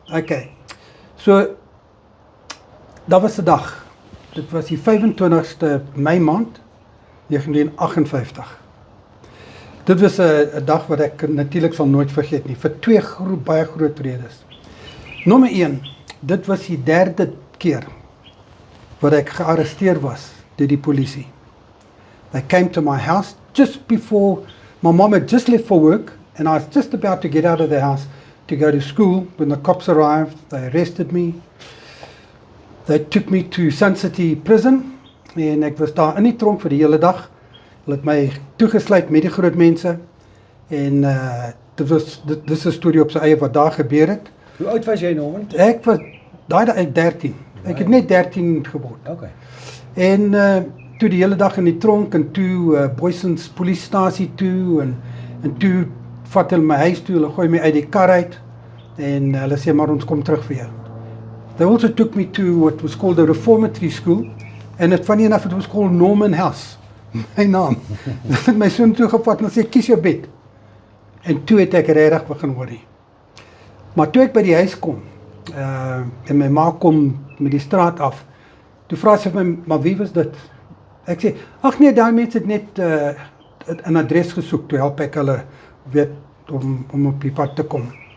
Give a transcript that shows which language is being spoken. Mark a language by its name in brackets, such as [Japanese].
[Afrikaans] Okay, so, dat was 'n dag, dit was die 25ste Mei maand, 1958. Dit was 'n dag wat ek natuurlik sal nooit vergeet nie, vir 2 baie groot redes. Nommer 1, dit was die 3de keer wat ek gearresteer was deur die polisie. [English] They came to my house just before my mom had just left for work, and I was just about to get out of the house to go to school when the cops arrived. They arrested me. They took me to Sun City Prison, [Afrikaans] en ek was daar in die tronk vir die hele dag. Hulle het my toegesluit met die groot mense, en dit is 'n storie op sy eie wat daar gebeur het. Hoe oud was jy, Norman? Ek was daai 13. Ek het net 13 geword. Okay. En toe die hele dag in die tronk, en toe Boysons polisiestasie toe, en toe vat hulle my huis toe, hulle gooi my uit die kar uit, en hulle sê, maar ons kom terug vir jou. [English] They also took me to what was called a reformatory school, and funny enough, it was called Norman House, [Afrikaans] my naam. Hulle het my soon toegevat en sê, kies jou bed. En toe het ek regtig begin worry. Maar toe ek by die huis kom, en my ma kom met die straat af, toe vra sy vir my, maar wie was dit? Ek sê, ag nee, daai mense het net 'n adres gesoek, toe help ek hulle weet om op die pad te kom.